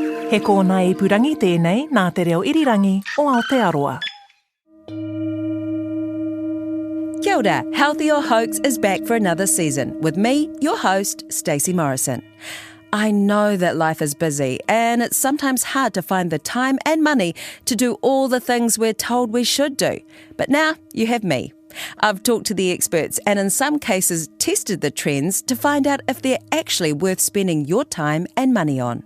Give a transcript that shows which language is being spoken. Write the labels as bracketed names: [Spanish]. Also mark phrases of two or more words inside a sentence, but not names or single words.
[Māori] He kōna ipurangi tēnei nā te reo irirangi o Aotearoa. Kia ora, [English] Healthy or Hoax is back for another season with me, your host, Stacey Morrison. I know that life is busy and it's sometimes hard to find the time and money to do all the things we're told we should do. But now you have me. I've talked to the experts and in some cases tested the trends to find out if they're actually worth spending your time and money on.